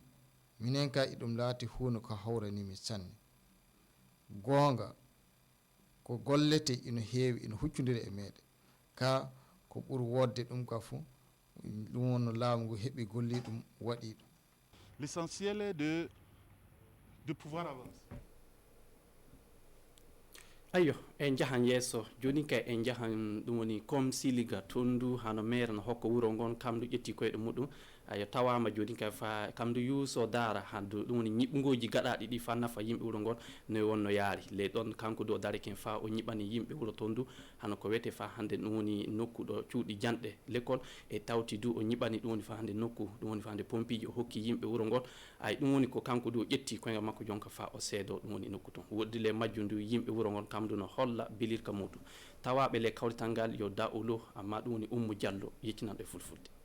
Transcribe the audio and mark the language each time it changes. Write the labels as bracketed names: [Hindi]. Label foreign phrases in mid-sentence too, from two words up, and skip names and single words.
[Fula] minen ka iɗum laati hunde ko hawranimi sanne gonga ko gollete ina heewi ina huccudiri e meɗen ka ko ɓuri wodde ɗum ka fuu ɗum wonno laamu ngu heɓi golli ɗum waɗi ɗum. [French] L'essentiel est de pouvoir avancer. [Fula] Ayo en jahan yesso joni kay en jahan ɗum woni comme siliga tondu hano maire no hokka wuro ngon kamdu ƴetti koyɗe muɗum ayo tawama joni kay fa kamdu yuuso dara handu ɗum woni ñiɓɓugoji gaɗaɗi ɗi fa nafa yimɓe wuro ngon no wonno yaari ley ɗon kanko do dareken fa o ñiɓani yimɓe wuro tondu hano ko wiyete fa hande ɗum woni nokku ɗo cuuɗi janɗe l'école e tawti du o ñiɓani ɗum woni fa hande nokku ɗum woni fa hande pompiji o hokki yimɓe wuro ngon ay ɗum woni ko kanko du o ƴetti koyngal makko jonka fa o seedo ɗum woni nokku ton woɗɗi le majju ndu yimɓe wuro ngon kamdu no holla bilirka muɗum tawaɓe le kawrital ngal yo da ulo amma ɗum woni Ummu Diallo yettinanɗo e fulfulde.